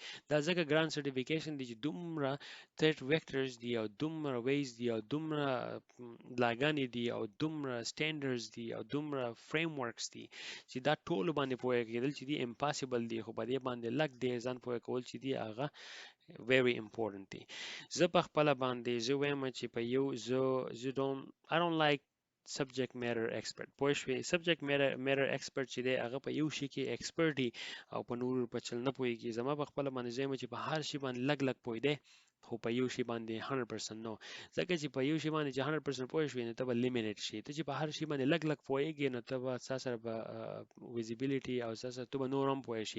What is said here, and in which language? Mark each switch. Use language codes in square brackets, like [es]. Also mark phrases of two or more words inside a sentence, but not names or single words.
[ps] دا ځکه ګران سرټیفیکیشن دی چې دومره [en] threat vectors [ps] دی او دومره ویز دی او دومره لاګانې دی او دومره سټانډرډز دی او دومره فریم ورکس دی چې دا ټول باندې پوهه کېدل چې دی امپاسبل دی، خو په دې باندې لګ دی ځان پوهه کول چې دی هغه [en] very important [ps] دی. زه په خپل باندې زه وایم چې په یو [en] I don't like subject matter expert. [ps] پوه شوې [en] subject matter expert [ps] چې دی هغه په یو شي کې expert دی او په نور په چل نه پوهیږي. زما په خپل باندې زه وایم چې په هر شي باندې لګ پوه دی خو په یو شي باندې 100% نو، ځکه چې په یو شي باندې چې 100% پوه شوې نو ته به لیمیټډ شي. ته چې په هر شي باندې لګ پوهیږي نو ته به تاسو سره به ویزیبیلیټي او تاسو ته به نور هم پوه شي.